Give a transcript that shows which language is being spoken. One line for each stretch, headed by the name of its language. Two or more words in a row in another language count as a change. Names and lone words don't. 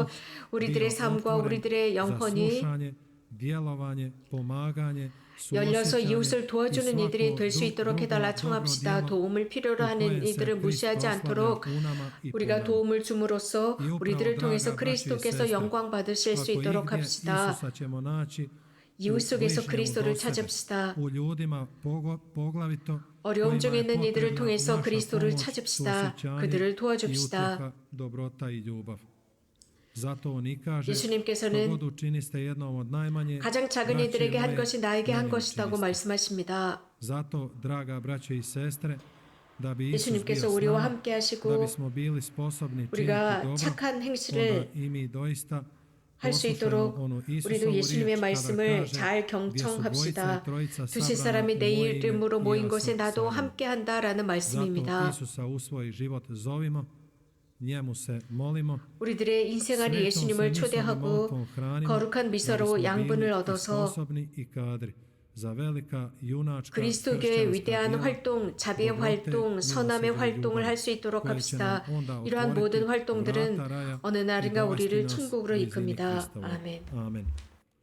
Croatian: duh
Korean: 우리들의
Croatian: bio
Korean: 삶과
Croatian: otvoren
Korean: 우리들의
Croatian: za
Korean: 영혼이
Croatian: slušanje, djelovanje, pomaganje,
Korean: 열려서
Croatian: suosjećanje
Korean: 이웃을
Croatian: i
Korean: 도와주는 이들이
Croatian: svako
Korean: 될 수 있도록
Croatian: drugo
Korean: 해달라
Croatian: dobro
Korean: 청합시다.
Croatian: djelo
Korean: 도움을 필요로
Croatian: u
Korean: 하는
Croatian: kojem se
Korean: 이들을
Croatian: Krist
Korean: 무시하지
Croatian: proslavlja
Korean: 않도록
Croatian: u nama i po
Korean: 우리가
Croatian: nama.
Korean: 도움을 줌으로써
Croatian: I upravo,
Korean: 우리들을 통해서
Croatian: draga braćo i
Korean: 그리스도께서
Croatian: sestre,
Korean: 영광 받으실 수
Croatian: Ako
Korean: 있도록
Croatian: igdje
Korean: 합시다.
Croatian: Isusa ćemo naći
Korean: 이웃
Croatian: u
Korean: 속에서
Croatian: bližnjemu
Korean: 그리스도를
Croatian: do sebe,
Korean: 찾읍시다.
Croatian: u ljudima poglavito
Korean: 어려움 중에
Croatian: kojima je
Korean: 있는 이들을
Croatian: potrebna
Korean: 통해서
Croatian: naša
Korean: 그리스도를
Croatian: pomoć,
Korean: 찾읍시다.
Croatian: suosjećanje
Korean: 그들을
Croatian: i
Korean: 도와줍시다.
Croatian: utjeha, dobrota i ljubav. Zato on i kaže,
Korean: 예수님께서는
Croatian: što god učiniste jednom od najmanje,
Korean: 가장 작은
Croatian: braće
Korean: 이들에게 한
Croatian: moje,
Korean: 것이 나에게 한
Croatian: meni
Korean: 것이라고
Croatian: učiniste.
Korean: 말씀하십니다.
Croatian: Zato, draga braće i sestre, da bi Isus
Korean: 예수님께서
Croatian: bio s
Korean: 우리와
Croatian: nama,
Korean: 함께
Croatian: da
Korean: 하시고
Croatian: bismo bili sposobni činiti
Korean: 우리가
Croatian: dobro,
Korean: 착한
Croatian: onda
Korean: 행실을
Croatian: i mi doista
Korean: 할 수
Croatian: poslušajmo
Korean: 있도록
Croatian: onu
Korean: 우리도
Croatian: Isusovu
Korean: 예수님의
Croatian: riječ kada
Korean: 말씀을
Croatian: kaže,
Korean: 잘
Croatian: gdje su dvojica i
Korean: 경청합시다.
Croatian: trojica
Korean: 두세
Croatian: sabrana
Korean: 사람이
Croatian: u
Korean: 내
Croatian: moje ime,
Korean: 이름으로
Croatian: i
Korean: 모인
Croatian: ja
Korean: 곳에
Croatian: sam
Korean: 나도
Croatian: sa njim.
Korean: 함께 한다라는
Croatian: Zato
Korean: 말씀입니다.
Croatian: Isusa u svoj život zovimo, njemu se molimo,
Korean: 우리들의 인생아리
Croatian: svetom se
Korean: 예수님을
Croatian: mislom i
Korean: 초대하고
Croatian: molitvom hranimo,
Korean: 거룩한
Croatian: da
Korean: 미사로
Croatian: bismo
Korean: 양분을
Croatian: bili i
Korean: 얻어서
Croatian: sposobni i kadri za velika junačka
Korean: 그리스도교의
Croatian: kršćanska
Korean: 위대한
Croatian: djela,
Korean: 활동, 자비의
Croatian: dobrote,
Korean: 활동, 선함의
Croatian: milosrđa i
Korean: 활동을
Croatian: ljubav,
Korean: 할 수 있도록
Croatian: koje će nam
Korean: 합시다.
Croatian: onda
Korean: 이러한
Croatian: otvoriti
Korean: 모든 활동들은
Croatian: vrata raja
Korean: 어느
Croatian: i
Korean: 날인가
Croatian: dovesti
Korean: 우리를
Croatian: nas
Korean: 천국으로
Croatian: blizini
Korean: 이끕니다.
Croatian: Kristova.
Korean: 아멘.
Croatian: Amen.